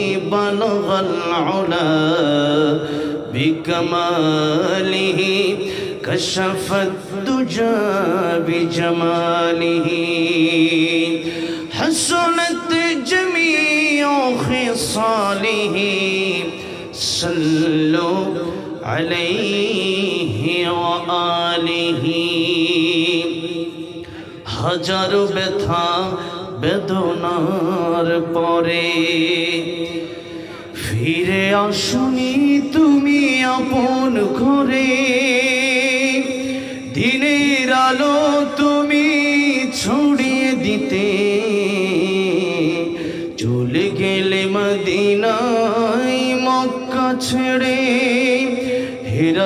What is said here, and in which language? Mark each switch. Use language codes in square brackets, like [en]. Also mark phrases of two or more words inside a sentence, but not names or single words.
[ar] بلغ العلا بکمالہ کشف الدجى بجمالہ. حسنت جمیع خصالہ صلو علیہ وآلہ. [bn] হাজার ব্যথা বেদনার পরে ফিরে আসুনি তুমি আপন ঘরে. দিনের আলো তুমি ছড়িয়ে দিতে চলে গেলে মদিনায়, মক্কা ছেড়ে হে